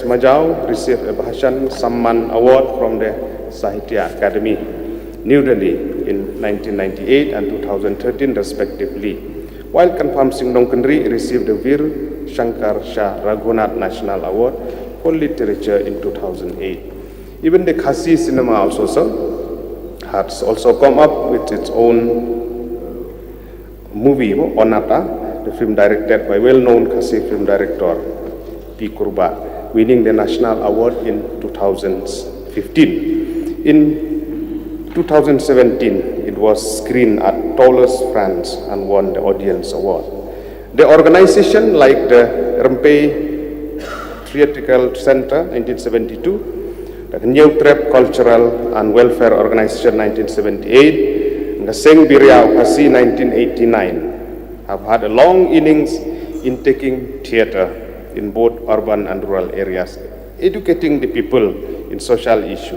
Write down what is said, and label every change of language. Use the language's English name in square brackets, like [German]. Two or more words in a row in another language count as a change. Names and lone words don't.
[English] Majau received a Bhashan Samman Award from the Sahitya Academy, New Delhi in 1998 and 2013 respectively, while Kanpam Singh Nongkandri received the Veer Shankar Shah Raghunath National Award for Literature in 2008. Even the Khasi cinema also, sir, has also come up with its own movie, Onata, the film directed by well-known Khasi film director P. Kurba, winning the National Award in 2015. In 2017, it was screened at Tallest France and won the Audience Award. The organization, like the Rempe Theatrical Center, 1972, the New Trap Cultural and Welfare Organization, 1978, and the Seng Birya of Khasi, 1989, have had a long innings in taking theater in both urban and rural areas, educating the people in social issues.